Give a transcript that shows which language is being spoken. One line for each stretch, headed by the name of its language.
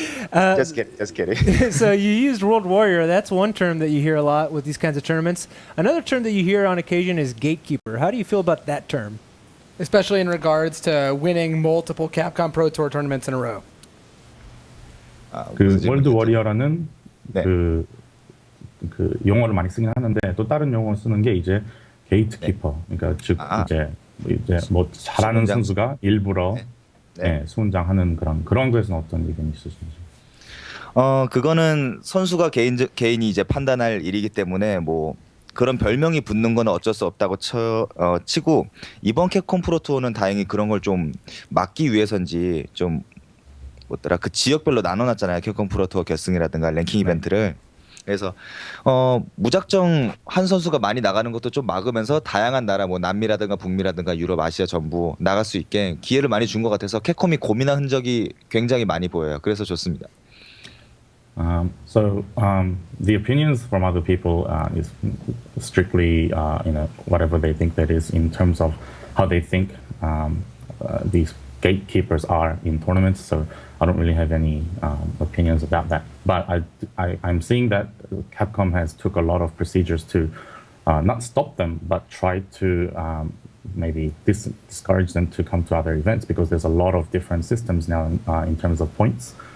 English: Just kidding. So you used World Warrior. That's one term that you hear a lot with these kinds of tournaments. Another term that you hear on occasion is Gatekeeper. How do you feel about that term? Especially in regards to winning multiple Capcom Pro Tour tournaments in a row.
Korean: 그 월드 워리어라는 네. 그 용어를 많이 쓰긴 하는데 또 다른 용어 쓰는 게 이제 게이트키퍼. 그러니까 즉 이제 뭐 잘하는 수문장. 선수가 일부러 수문장하는 그런 거에서는 어떤 의견이 있으신지? 그거는 선수가 개인이 이제 판단할 일이기 때문에 뭐 그런 별명이 붙는 건 어쩔 수 없다고 치고 이번 캡콤 프로 투어는 다행히 그런 걸 좀 막기 위해서인지 좀 뭐더라 그 지역별로 나눠놨잖아요. 캡콤 프로 투어 결승이라든가 랭킹 이벤트를. 그래서 무작정 한 선수가 많이 나가는 것도 좀 막으면서 다양한 나라 뭐 남미라든가 북미라든가 유럽, 아시아 전부 나갈 수 있게 기회를 많이 준 것 같아서 캡콤이 고민한 흔적이 굉장히 많이 보여요. 그래서 좋습니다.
English: The opinions from other people is strictly whatever they think that is in terms of how they think these gatekeepers are in tournaments. So I don't really have any opinions about that. But I'm seeing that Capcom has took a lot of procedures to not stop them, but try to maybe discourage them to come to other events because there's a lot of different systems now in terms of points.